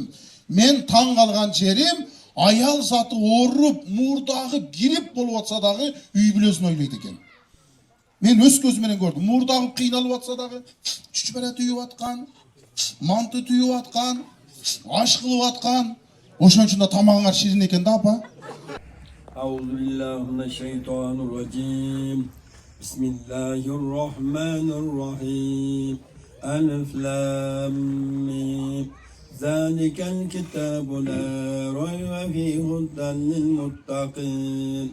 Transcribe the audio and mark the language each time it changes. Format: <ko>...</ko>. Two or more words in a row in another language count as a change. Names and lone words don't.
<ky>Мен таң калган жерим, аял заты ооруп, мурдагы грип болуп атса дагы үй бүлөсүн ойлойт экен. Мен өз көзүм менен көрдүм. Мурдагы кыйналып атса дагы чүчбара түйүп аткан, манты түйүп аткан, аш кылып аткан. Ошон үчүн да тамагыңар ширин экен да апа.</ky> <ar>أعوذ بالله بسم الله الرحمن الرحيم. الم. ذلك الكتاب لا ريب فيه هدى للمتقين.</ar>